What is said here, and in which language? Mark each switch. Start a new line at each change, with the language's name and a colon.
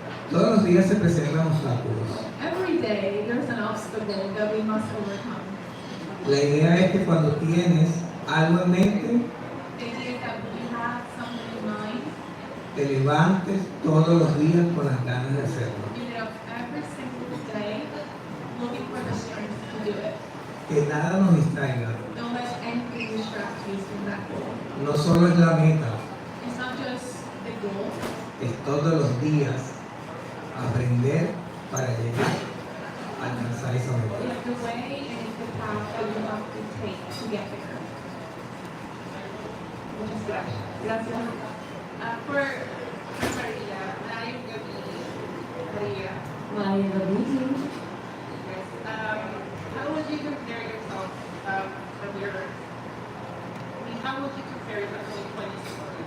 Spanish: Todos los días se presentan obstáculos.
English: Every day, there's an obstacle that we must overcome.
Spanish: La idea es que cuando tienes algo en mente,
English: The idea is that when you have something in mind,
Spanish: te levantes todos los días con las ganas de hacerlo.
English: you get up every single day looking for the strength to do it.
Spanish: Que nada nos distraiga.
English: Don't let anything distract you from that goal.
Spanish: No solo es la meta,
English: It's not just the goal,
Spanish: es todos los días aprender para llegar a alcanzar esa meta.
English: it's the way and it's the path that you have to take to get there.
Spanish: Muchas gracias. Gracias.
English: For Maria, Maria Gabi, Maria, Maya Gabuti. yes, how would you compare yourself from your, how would you compare yourself to 2016?